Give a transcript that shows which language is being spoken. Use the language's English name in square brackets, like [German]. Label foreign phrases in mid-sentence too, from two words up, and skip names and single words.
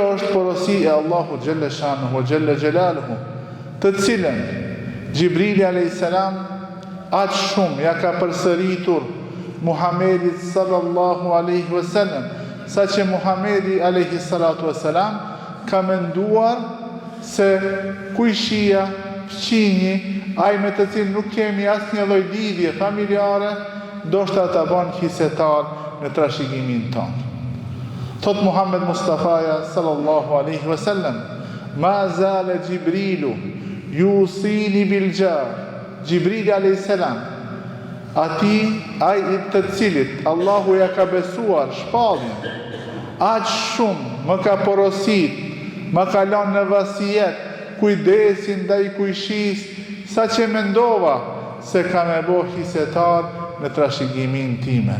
[Albanian] është porosi e Allahut [Arabic] جل شأنه جل جلاله, [Albanian] të cilën Gjibrili [Arabic] عليه السلام [Albanian] aq shumë ja ka përsëritur Muhamedit [Arabic] صلى الله عليه وسلم, [Albanian] saqë Muhamedi [Arabic] عليه الصلاة والسلام [Albanian] ka menduar se kujshia, fqinji, ai me të cilin nuk kemi asnjë lloj lidhje familjare, ndoshta ta bën hisetar në trashëgimin tonë. [Arabic] Thot Muhammed Mustafa صلى الله عليه وسلم ما زال جبريل يوصيني بالجار. [Albanian] Gjibrili [Arabic] عليه السلام, [Albanian] ai i të cilit Allahu ja ka besuar shpalljen, aq shumë më ka porosit, më ka lënë në vasijet kujdesin ndaj kujshisë, saqë mendova se ka me bo hisetar në trashëgimin time.